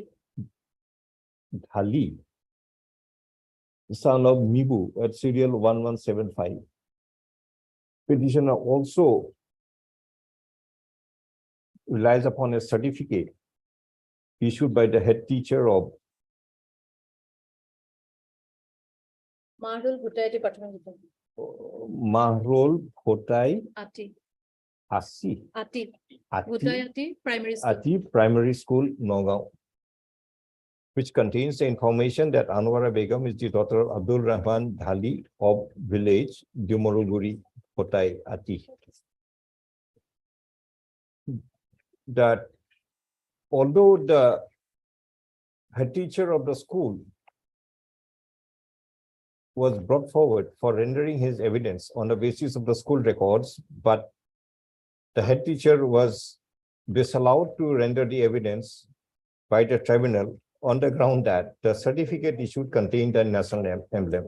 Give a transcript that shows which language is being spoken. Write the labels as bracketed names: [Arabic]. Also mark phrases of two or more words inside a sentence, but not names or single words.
[English] Dhali, son of Mibu at serial 1175. Petitioner also relies upon a certificate issued by the head teacher of Mahrul Bhutai Department. Mahrol Bhutai Ati. Ati Bhutai Ati Primary School. Ati Primary School, Nagaon, which contains the information that Anwara Begum is the daughter of Abdul Rahman Dhali of village Dimoruguri, Bhutai Ati. That although the head teacher of the school was brought forward for rendering his evidence on the basis of the school records, but the head teacher was disallowed to render the evidence by the tribunal on the ground that the certificate issued contained a national emblem.